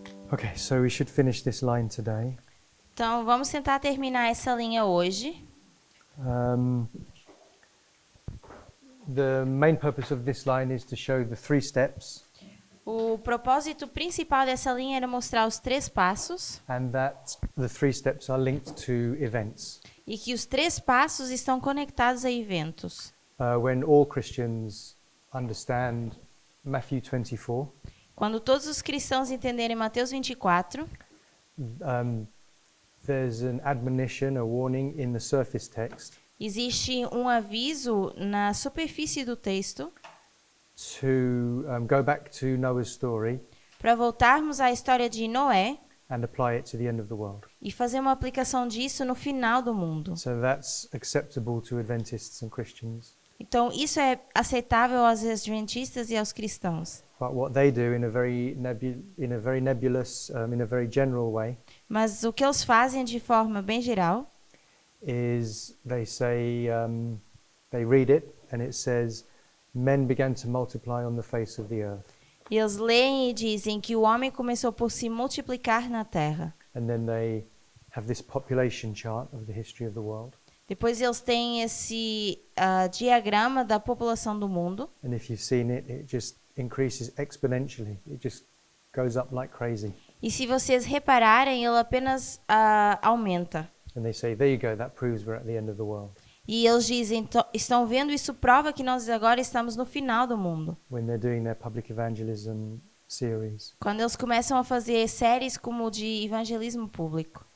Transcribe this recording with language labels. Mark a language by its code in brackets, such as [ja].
[en] Okay, so we should finish this line today. [pt] Então, vamos tentar terminar essa linha hoje. [en] Um, the main purpose of this line is to show the 3 steps, [pt] O propósito principal dessa linha era mostrar os 3 passos [en] and that the 3 steps are linked to events. [pt] e que os 3 passos estão conectados a eventos. [en] When all Christians understand Matthew 24, [pt] Quando todos os cristãos entenderem Mateus 24, [en] there's an admonition, a warning in the surface text [pt] existe um aviso na superfície do texto [en] to go back to Noah's story [pt] para voltarmos à história de Noé [en] and apply it to the end of the world. [pt] e fazer uma aplicação disso no final do mundo. [en] So that's acceptable to Adventists and Christians. [pt] Então, isso é aceitável aos adventistas e aos cristãos. [en] But what they do in a very nebulous, in a very general way, [pt] Mas o que eles fazem de forma bem geral [en] is they say, they read it and it says, men began to multiply on the face of the earth. [pt] eles leem e dizem que o homem começou por se multiplicar na terra. [en] And then they have this population chart of the history of the world. [pt] Depois eles têm esse diagrama da população do mundo. [en] And if you've seen it, it just increases exponentially. It just goes up like crazy. [pt] E se vocês repararem, ele apenas aumenta. [en] And they say, there you go, that proves we're at the end of the world. [pt] E eles dizem, estão vendo, isso prova que nós agora estamos no final do mundo. [en] When they're doing their public evangelism series. [pt] Quando eles começam a fazer séries como de evangelismo público.